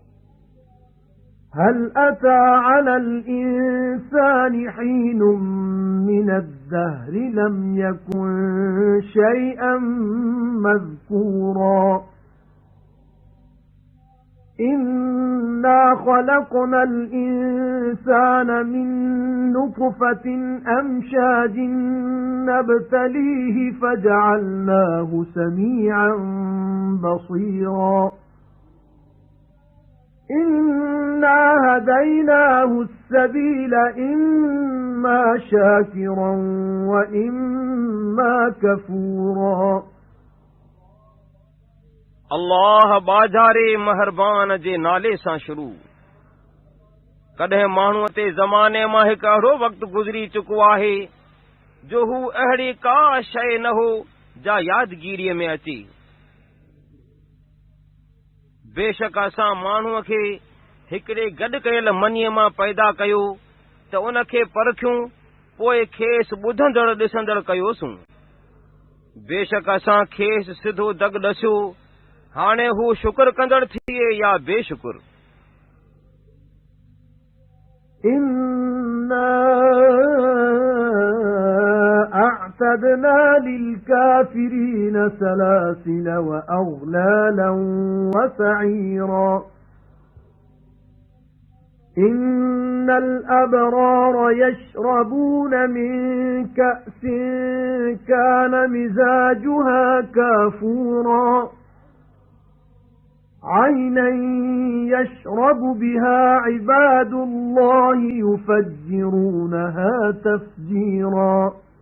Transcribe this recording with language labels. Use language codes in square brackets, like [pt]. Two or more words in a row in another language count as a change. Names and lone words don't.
[ar] هل أتى على الإنسان حين من الدهر لم يكن شيئا مذكورا. إنا خلقنا الإنسان من نطفة أمشاج نبتليه فجعلناه سميعا بصيرا. إنا هديناه السبيل إما شاكرا وإما كفورا. [sd] अल्लाह बाजारे महरबान जे नाले सां शुरू। कॾहिं माण्हूअ ते ज़माने मां हिकु अहिड़ो वक़्तु गुज़री चुको आहे जो हू अहिड़ी का शइ न हो जा यादगीरीअ में अचे। बेशक असां माण्हूअ खे हिकिड़े गॾु कयल मनीअ मां पैदा कयो त उन खे परखियूं, पोइ खेसि ॿुधंदड़ ॾिसंदड़ कयोसूं। बेशक असां खेसि सिधो दग ॾसियो, हाणे हू शुक्र कंदड़ थिए या बेशुक्र। [ar] إنا أعتدنا للكافرين سلاسل وأغلالا وسعيرا. إن الأبرار يشربون من كأس كان مزاجها كافورا. عينا يشرب بها عباد الله يفجرونها تفجيرا.